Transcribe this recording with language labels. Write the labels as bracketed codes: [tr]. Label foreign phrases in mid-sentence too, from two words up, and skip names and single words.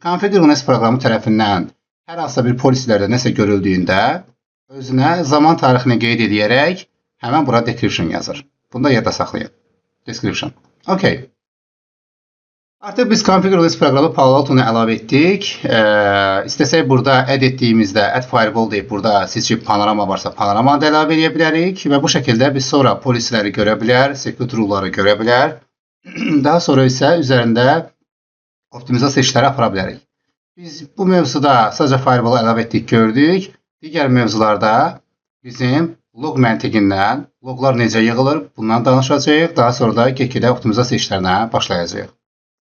[az] Və configure list proqramı tərəfindən hər hansısa bir polislərdə nəsə görüldüyündə özünə zaman tarixini qeyd edərək həmən bura description yazır. Bunu da yadda saxlayın. Description. Okay. Artıq biz configure list proqramı Palo Alto-nu əlavə etdik. İstəsək burada add etdiyimizdə [en] add firewall [az] deyib burada seçib panorama varsa panoramanı da əlavə edə bilərik və bu şəkildə biz sonra polisləri görə bilər, [en] security rule- [az] ları görə bilər. Daha sonra isə üzərində optimizasiya işləri apara bilərik. Biz bu mövzuda sadəcə firewall əlavə etdik, gördük. Digər mövzularda bizim log məntiqindən loglar necə yığılır, bundan danışacağıq. Daha sonra da get-gedə optimizasiya işlərinə başlayacağıq.